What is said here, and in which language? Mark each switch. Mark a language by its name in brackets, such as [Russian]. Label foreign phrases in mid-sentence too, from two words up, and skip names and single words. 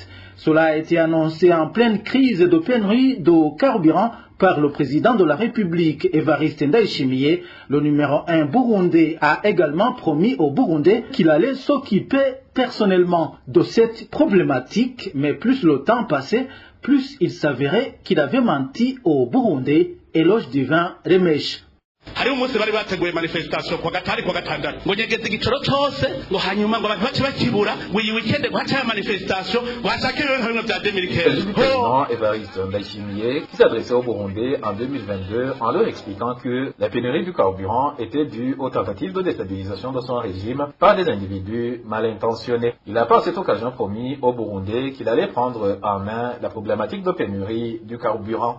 [French] Cela a été annoncé en pleine crise de pénurie de carburant par le président de la République, Évariste Ndayishimiye. Le numéro 1 burundais a également promis aux Burundais qu'il allait s'occuper personnellement de cette problématique, mais plus le temps passait, plus il s'avérait qu'il avait menti aux Burundais. Éloge divin Remesh. [Rundi] Hari umunsi bari bateguye manifestation kwa gatari kwa gatandatu ngo nyegeze igicoro cyose ngo hanyuma ngo abantu bace bakibura ngo iyi weekend ngo haca manifestation ngo hashake ibintu bya 2015. [French] Le président Évariste Ndayishimiye qui s'adressait aux Burundais en 2022 en leur expliquant que la pénurie du carburant était due aux tentatives de déstabilisation de son régime par des individus mal intentionnés. Il a par cette occasion promis aux Burundais qu'il allait prendre en main la problématique de pénurie du carburant.